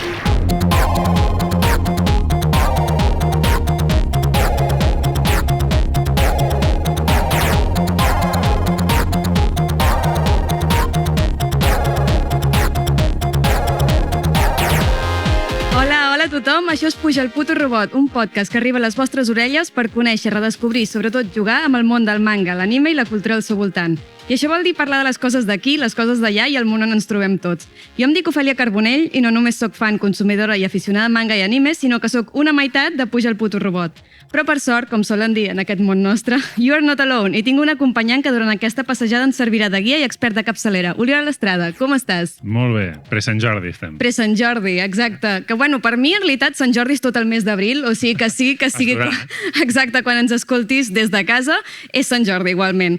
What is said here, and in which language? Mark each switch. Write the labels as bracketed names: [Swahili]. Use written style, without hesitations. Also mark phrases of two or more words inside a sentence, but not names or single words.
[Catalan] Hola a tothom, això és Puja el puto robot, un podcast que arriba a les vostres orelles per conèixer, redescobrir i sobretot jugar amb el món del manga, l'anime i la cultura al seu voltant. I això vol dir parlar de les coses d'aquí, les coses d'allà i el món on ens trobem tots. Jo em dic Ofèlia Carbonell i no només sóc fan, consumidora i aficionada a manga i anime, sinó que sóc una meitat de Puja el puto robot. Però per sort, com solen dir en aquest món nostre, [English] you are not alone, [Catalan] i tinc un acompanyant que durant aquesta passejada ens servirà de guia i expert de capçalera. Oriol Estrada, com estàs? Molt bé, pre-Sant Jordi estem. Pre-Sant Jordi, exacte. [Spanish] Que bueno, [Catalan] per mi en realitat Sant Jordi és tot el mes d'abril, o sigui que sí, que sigui... Exacte, quan ens escoltis des de casa és Sant Jordi igualment.